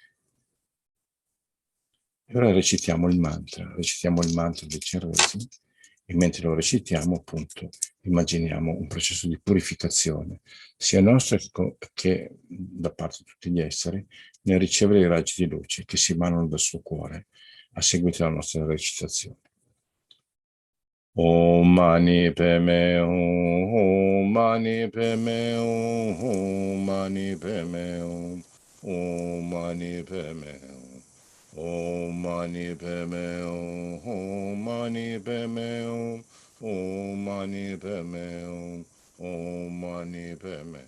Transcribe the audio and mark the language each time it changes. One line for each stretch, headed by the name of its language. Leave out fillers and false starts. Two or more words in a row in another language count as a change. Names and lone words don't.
Italian: E ora recitiamo il mantra di Chenrezig, e mentre lo recitiamo, appunto, immaginiamo un processo di purificazione, sia nostro che da parte di tutti gli esseri, nel ricevere i raggi di luce che si emanano dal suo cuore a seguito della nostra recitazione.
Sanskrit: Om mani padme hum, Om mani padme hum, Om mani padme hum, Om mani padme hum, Om mani padme hum, Om mani padme hum, Om mani padme hum, Om mani padme